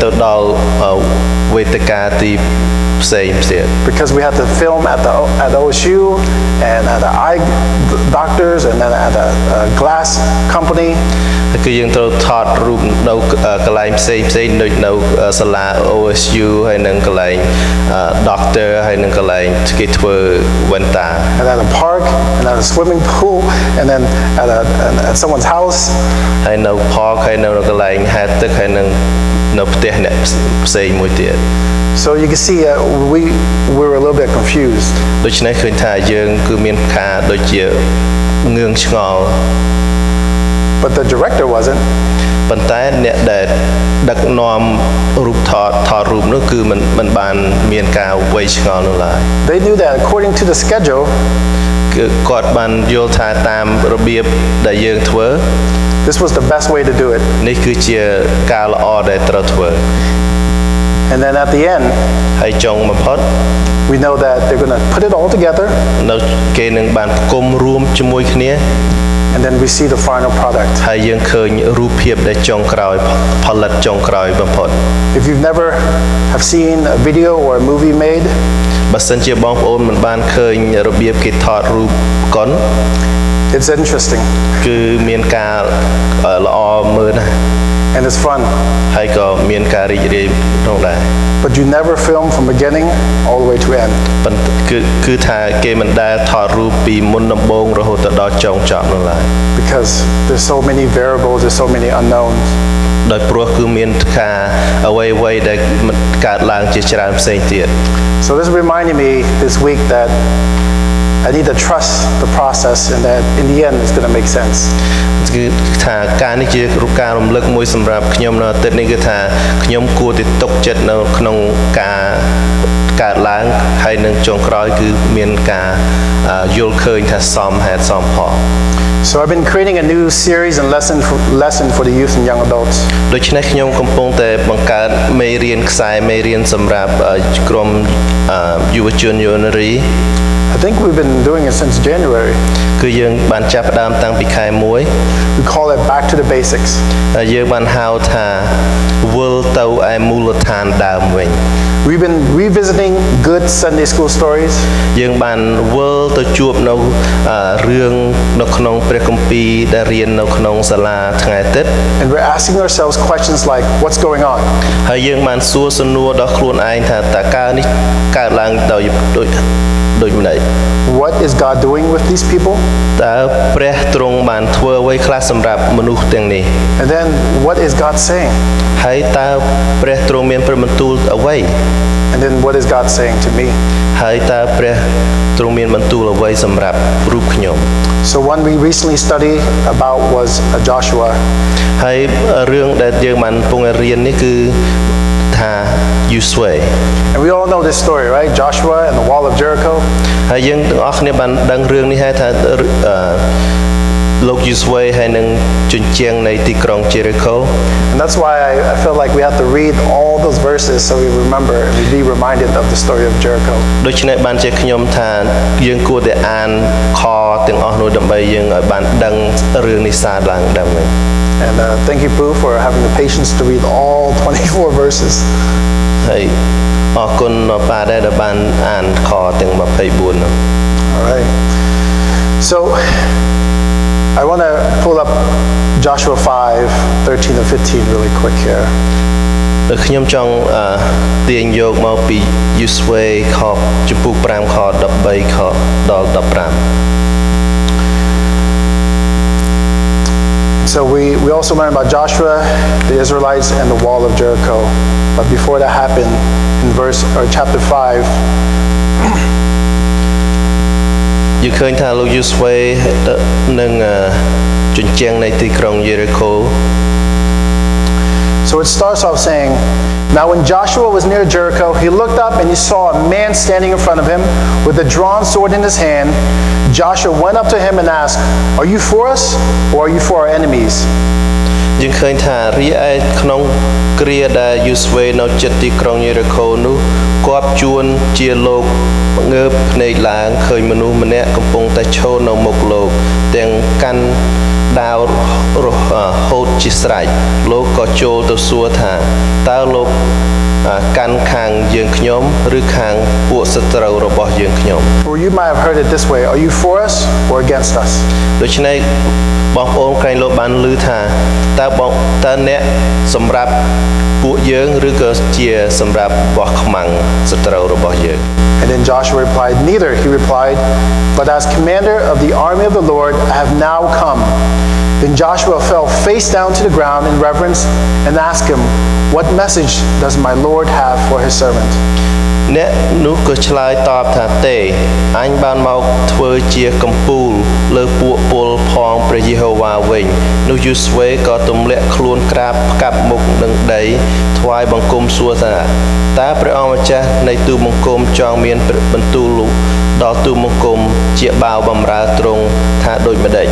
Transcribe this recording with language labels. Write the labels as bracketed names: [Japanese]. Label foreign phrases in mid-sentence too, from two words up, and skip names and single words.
[English] Because we had to film at the OSU and at the eye doctors and then at a glass company. [Khmer] doctor ហើយនឹងកន្លែងគេធ្វើ Venta [English] and at a park and at a swimming pool and then at someone's house [Khmer] ហើយនៅ park ហើយនៅកន្លែងហែលទឹកហើយនឹងនៅផ្ទះអ្នកផ្សេងមួយទៀត [English] So you can see we were a little bit confused. [Khmer] ដូច្នេះឃើញថាយើងគឺមានការដូចជាងឿងឆ្ងល់ [English] But the director wasn't. [Khmer] ប៉ុន្តែអ្នកដែលដឹកនាំរូបថតរូបនោះគឺមិនបានមានការវ័យឆ្ងល់នោះឡើយ [English] They knew that according to the schedule, [Khmer] គឺគាត់បានយល់ថាតាមរបៀបដែលយើងធ្វើ [English] this was the best way to do it. [Khmer] នេះគឺជាការល្អដែលត្រូវធ្វើ [English] And then at the end, [Khmer] ហើយចុងបំផុត [English] we know that they're going to put it all together, [Khmer] នៅគេនឹងបានផ្គុំរួមជាមួយគ្នា [English] and then we see the final product. [Khmer] ហើយយើងឃើញរូបភាពដែលចុងក្រោយផលិតចុងក្រោយបំផុត [English] If you've never have seen a video or a movie made, [Khmer] បើសិនជាបងប្អូនមិនបានឃើញរបៀបគេថតរូបកុន [English] it's interesting [Khmer] គឺមានការល្អមើលណាស់ [English] and it's fun. [Khmer] ហើយក៏មានការរីករាយក្នុងដែរ [English] But you never film from beginning all the way to end. [Khmer] ប៉ុន្តែគឺថាគេមិនដែលថតរូបពីមុនដំបូងរហូតទៅដល់ចុងចប់នោះឡើយ [English] Because there's so many variables, there's so many unknowns. [Khmer] ដោយព្រោះគឺមានការអ្វីៗដែលកើតឡើងជាច្រើនផ្សេងទៀត [English] So this reminded me this week that I need to trust the process and that in the end it's going to make sense. [Khmer] គឺថាការនេះជាការរំលឹកមួយសម្រាប់ខ្ញុំនៅអាទិត្យនេះគឺថាខ្ញុំគួរតែទុកចិត្តនៅក្នុងការកើតឡើងហើយនឹងចុងក្រោយគឺមានការយល់ឃើញថាសមហេតុសមផល [English] So I've been creating a new series and lesson for the youth and young adults. [Khmer] ដូច្នេះខ្ញុំកំពុងតែបង្កើតមេរៀនខ្សែមេរៀនសម្រាប់ក្រុមយុវជនយុវនារី [English] I think we've been doing it since January. [Khmer] គឺយើងបានចាប់ផ្ដើមតាំងពីខែ1 [English] We call it Back to the Basics. [Khmer] យើងបានហៅថាវិលទៅឯមូលដ្ឋានដើមវិញ [English] We've been revisiting good Sunday school stories. [Khmer] យើងបានវិលទៅជួបនៅរឿងនៅក្នុងព្រះគម្ពីរដែលរៀននៅក្នុងសាលាថ្ងៃអាទិត្យ [English] And we're asking ourselves questions like, what's going on? [Khmer] ហើយយើងបានសួរសំណួរដល់ខ្លួនឯងថាតើការនេះកើតឡើងដោយម្ដេច [English] What is God doing with these people? [Khmer] តើព្រះទ្រង់បានធ្វើអ្វីខ្លះសម្រាប់មនុស្សទាំងនេះ [English] And then what is God saying? [Khmer] ហើយតើព្រះទ្រង់មានព្រះបន្ទូលអ្វី [English] And then what is God saying to me? [Khmer] ហើយតើព្រះទ្រង់មានបន្ទូលអ្វីសម្រាប់រូបខ្ញុំ [English] So one we recently studied about was Joshua. [Khmer] ហើយរឿងដែលយើងបានកំពុងរៀននេះគឺថាយូស្វេ [English] And we all know this story, right? Joshua and the wall of Jericho. [Khmer] ហើយយើងទាំងអស់គ្នាបានដឹងរឿងនេះហើយថាលោកយូស្វេហើយនឹងជញ្ជាំងនៃទីក្រុង Jericho. [English] And that's why I feel like we have to read all those verses so we remember and we be reminded of the story of Jericho. [Khmer] ដូច្នេះបានជាខ្ញុំថាយើងគួរតែអានខទាំងអស់នោះដើម្បីយើងឲ្យបានដឹងរឿងនេះសារឡើងដើមវិញ [English] And thank you, Pooh, for having the patience to read all 24 verses. [Khmer] ហើយអរគុណប៉ាដែលបានអានខទាំង24នោះ [English] All right. So I want to pull up Joshua 5:13 and 15 really quick here. [Khmer] ខ្ញុំចង់ទាញយកមកពីយូស្វេខចំពុក5ខ13ខដល់15 [English] So we also learned about Joshua, the Israelites, and the wall of Jericho. But before that happened, in chapter 5, [Khmer] យើងឃើញថាលោកយូស្វេនឹងជញ្ជាំងនៃទីក្រុង Jericho. [English] So it starts off saying, now when Joshua was near Jericho, he looked up and he saw a man standing in front of him with a drawn sword in his hand. Joshua went up to him and asked, are you for us or are you for our enemies? [Khmer] យើងឃើញថារីឯក្នុងគ្រាដែលយូស្វេនៅជិតទីក្រុង Jericho នោះគាត់ជួនជាលោកងើបភ្នែកឡើងឃើញមនុស្សម្នាក់កំពុងតែឈរនៅមុខលោកទាំងកាន់ដាវហូតជាស្រេចលោកក៏ចូលទៅសួរថាតើលោកកាន់ខាងយើងខ្ញុំឬខាងពួកសត្រូវរបស់យើងខ្ញុំ [English] Or you might have heard it this way: Are you for us or against us? [Khmer] ដូច្នេះបងប្អូនក្រែងលោកបានឮថាតើអ្នកសម្រាប់ពួកយើងឬក៏ជាសម្រាប់បោះខ្មាំងសត្រូវរបស់យើង [English] And then Joshua replied, Neither. He replied, But as commander of the army of the Lord, I have now come. Then Joshua fell face down to the ground in reverence and asked him, What message does my Lord have for his servant? [Khmer] អ្នកនោះក៏ឆ្លើយតបថាទេអញបានមកធ្វើជាកំពូលលើពួកពលផងព្រះយេហូវ៉ាវិញនោះយូស្វេក៏ទម្លាក់ខ្លួនក្រាបផ្កាប់មុខនឹងដីថ្វាយបង្គំសួរថាតើព្រះអង្គម្ចាស់នៃទូលបង្គំចង់មានបន្ទូលដល់ទូលបង្គំជាបាវបម្រើទ្រង់ថាដូចម្ដេច